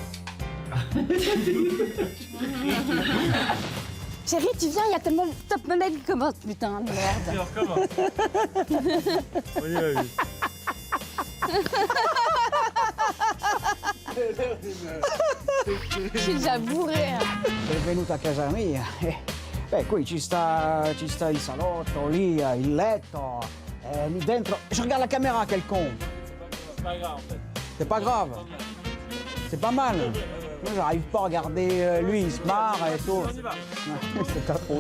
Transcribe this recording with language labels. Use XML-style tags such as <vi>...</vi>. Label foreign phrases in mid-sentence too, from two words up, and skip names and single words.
<fr>Chérie, tu viens, il y a tellement de top modèle qui commence, putain de merde. Alors, comment? On y va, oui. Je suis déjà bourré.</fr> <it>Benvenuta a casa mia. Beh, qui ci sta il salotto, lì il letto, lì dentro.</it> <fr>Je regarde la caméra, quel con. C'est pas grave en fait. C'est pas grave. C'est pas mal. Moi, j'arrive pas à regarder lui, il se marre et tout. On y va. C'est ta faute.</fr>